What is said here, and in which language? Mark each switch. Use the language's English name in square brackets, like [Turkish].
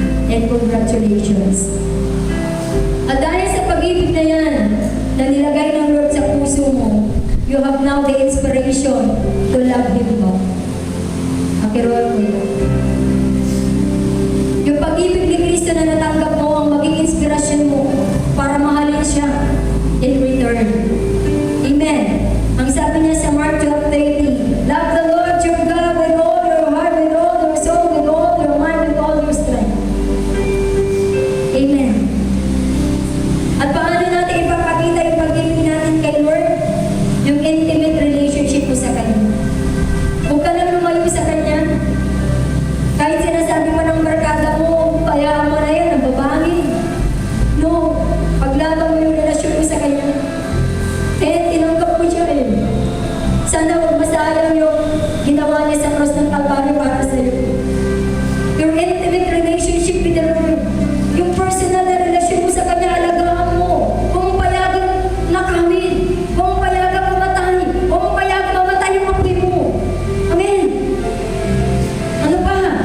[English] And congratulations. [Filipino] At dahil sa pag-ibig na yan, na nilagay ng Lord sa puso mo, [English] you have now the inspiration to love Him more. [Filipino] Pakirol ko yun. Yung pag-ibig ni Kristo na natanggap mo ang maging inspirasyon mo para mahalin siya [English] in return. [Filipino] Amen. Ang sabi niya sa [English] Mark 12:30, love the Lord your God with all your heart, with all your soul, with all your mind, with all your strength. [Filipino] Amen. At paano natin ipapakita yung pag-ibig natin kay Lord? Yung intimate relationship mo sa Kanya. Huwag ka lang lumayo sa Kanya. Kahit sinasabi mo ng barkada mo, payaan mo na yan, nababangin. No, paglaban mo yung relasyon mo sa Kanya. Tinanggap mo siya eh. Sana huwag masayang yung ginawa niya sa cross ng Calvary para sa iyo. [English] Your intimate relationship with the Lord. [Filipino] Yung personal na relasyon mo sa Kanya, alagaan mo. Kung payagan nakawin, kung payagan mamatay, kung payagan mamatay yung apoy mo. Amen. Ano pa?